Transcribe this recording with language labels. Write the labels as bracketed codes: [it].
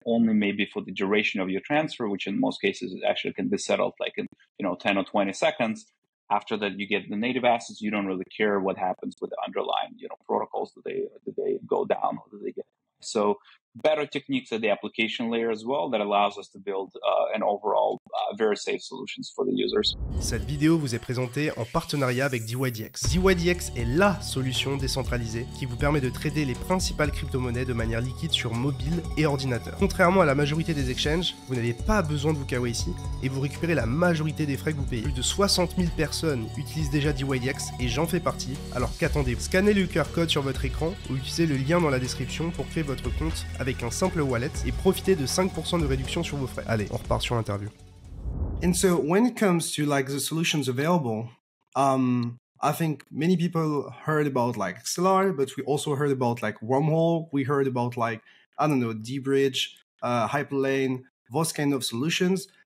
[en] Only maybe for the duration of your transfer, which in most cases actually can be settled like in 10 or 20 seconds. After that, you get the native assets. You don't really care what happens with the underlying protocols. Do they go down or do they get? So better techniques at the application layer as well that allows us to build an overall very safe solutions for the users. [fr] Cette vidéo vous est présentée en partenariat avec dYdX. dYdX est la solution décentralisée qui vous permet de trader les principales crypto-monnaies de manière liquide sur mobile et ordinateur. Contrairement à la majorité des exchanges, vous n'avez pas besoin de vous KYC et vous récupérez la majorité des frais que vous payez. Plus de 60 000 personnes utilisent déjà dYdX et j'en fais partie, alors qu'attendez-vous? Scannez le QR code sur votre écran ou utilisez le lien dans la description pour créer votre compte avec un simple wallet et profitez de 5% de réduction sur vos frais. Allez, on repart sur l'interview. [en] And so when it comes to like the solutions available, I think many people heard about like Axelar, but we also heard about like Wormhole. We heard about like, I don't know, dBridge, Hyperlane, those kind of solutions.